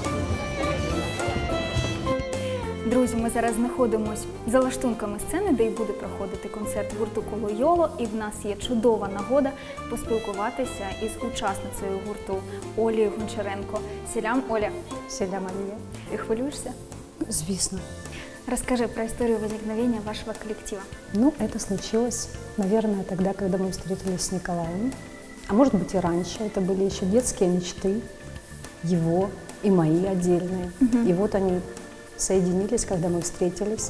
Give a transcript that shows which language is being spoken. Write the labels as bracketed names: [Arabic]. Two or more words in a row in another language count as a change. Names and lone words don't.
[Ukrainian] Друзі, ми зараз знаходимося за лаштунками сцени, де й буде проходити концерт гурту Коло Йоло. І в нас є чудова нагода поспілкуватися із учасницею гурту Олею Гончаренко. Селям, Оля. Селям, Алия. Ти хвилюєшся? Звісно. [Russian] Расскажи про историю возникновения вашего коллектива. Ну, это случилось, наверное, тогда, когда мы встретились с Николаем. А может быть и раньше. Это были еще детские мечты, его и мои отдельные. И вот они соединились, когда мы встретились.